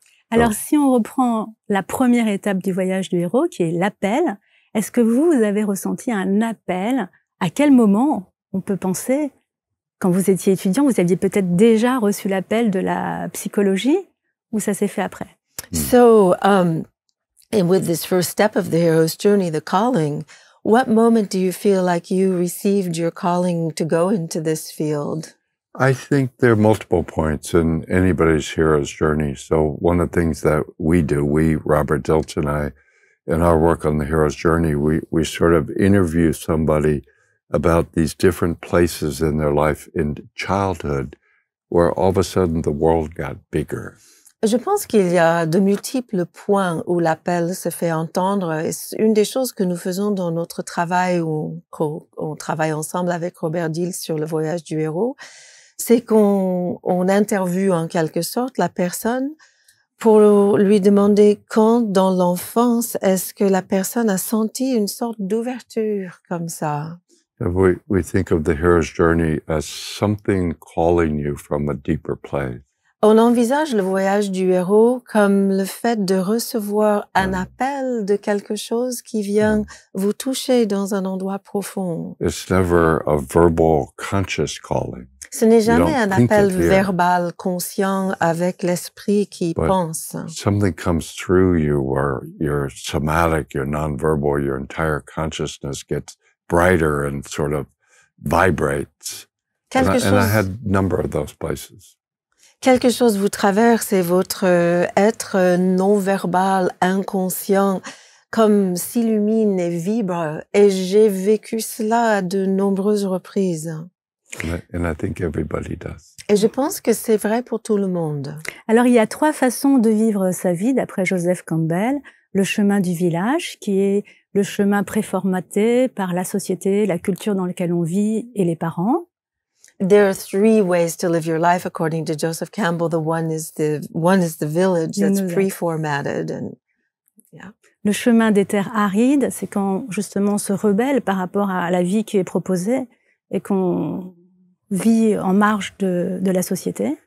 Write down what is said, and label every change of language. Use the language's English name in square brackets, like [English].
[French] Alors, si on reprend la première étape du voyage du héros, qui est l'appel, est-ce que vous avez ressenti un appel? À quel moment on peut penser, quand vous étiez étudiant, vous aviez peut-être déjà reçu l'appel de la psychologie, ou ça s'est fait après? [English] So, and with this first step of the hero's journey, the calling, what moment do you feel like you received your calling to go into this field? I think there are multiple points in anybody's hero's journey. So one of the things that we do, Robert Dilts and I, in our work on the hero's journey, we sort of interview somebody about these different places in their life in childhood where all of a sudden the world got bigger. [French] Je pense qu'il y a de multiples points où l'appel se fait entendre. Et une des choses que nous faisons dans notre travail, où on travaille ensemble avec Robert Dilts sur le voyage du héros, c'est qu'on interviewe en quelque sorte la personne pour lui demander quand dans l'enfance est-ce que la personne a senti une sorte d'ouverture comme ça. [English] We think of the hero's journey as something calling you from a deeper place. [French] On envisage le voyage du héros comme le fait de recevoir un appel de quelque chose qui vient vous toucher dans un endroit profond. [English] It's never a verbal conscious calling. [French] Ce n'est jamais un appel verbal conscient avec l'esprit qui pense. [English] Something comes through you where your somatic, your nonverbal, your entire consciousness gets brighter and sort of vibrates. And I had a number of those places. [French] Quelque chose vous traverse et votre être non-verbal, inconscient, comme s'illumine et vibre. Et j'ai vécu cela à de nombreuses reprises. [English] And I think everybody does. [French] Et je pense que c'est vrai pour tout le monde. Alors, il y a 3 façons de vivre sa vie, d'après Joseph Campbell. Le chemin du village, qui est le chemin préformaté par la société, la culture dans laquelle on vit et les parents. [English] There are 3 ways to live your life, according to Joseph Campbell. One is the village that's pre-formatted, and yeah. [French] Le chemin des terres arides, c'est quand justement on se rebelle par rapport à la vie qui est proposée et qu'on vit en marge de la société.